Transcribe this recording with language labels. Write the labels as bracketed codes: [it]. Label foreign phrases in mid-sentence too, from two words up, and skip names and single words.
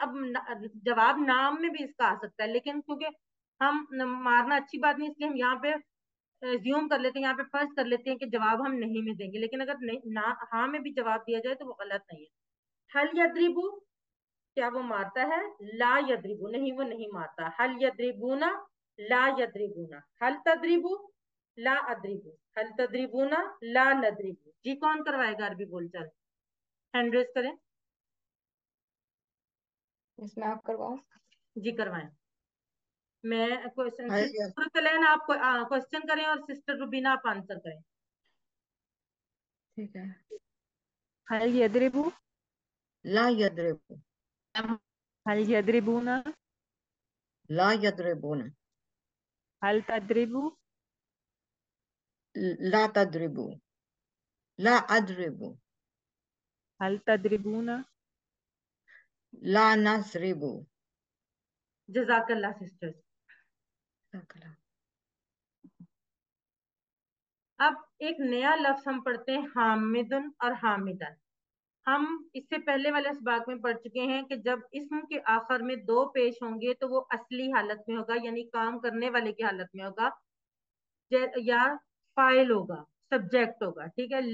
[hi] अब जवाब नाम में भी इसका आ सकता है, लेकिन क्योंकि हम मारना अच्छी बात नहीं, इसलिए हम यहाँ पे ज्यूम कर लेते हैं, यहाँ पे फर्ज कर लेते हैं कि जवाब हम नहीं में देंगे, लेकिन अगर नहीं ना हाँ में भी जवाब दिया जाए तो वो गलत नहीं है। [ar] هل يضرب, [hi] क्या वो मारता है? [ar] لا يضرب, [hi] नहीं वो नहीं मारता। [ar] هل يضربون، لا يضربون. هل تضرب، لا أضرب. هل تضربون، لا نضرب. [hi] जी कौन करवाएगा अरबी बोलचाल? [en] hand raise [hi] करें। इसमें आप करवाओ। जी करवाएं। मैं क्वेश्चन, हल सिस्टर कलैन आप क्वेश्चन करें और सिस्टर रुबीना आप आंसर करें। ठीक है। [ar] هل يضرب, لا يضرب. هل يضربون, لا يضربون. هل تضرب, لا تضرب. لا أضرب. هل تضربون, لا نسرب. [hi] जजाकल्ला सिस्टर्स। अब एक नया लफ्ज हम पढ़ते हैं हामिदुन और हामिदन। हम इससे पहले वाले इसबाक में पढ़ चुके हैं कि जब इस्म के आखिर में दो पेश होंगे तो वो असली हालत में होगा, यानी काम करने वाले की हालत में होगा, या फाइल होगा, सब्जेक्ट होगा, ठीक है।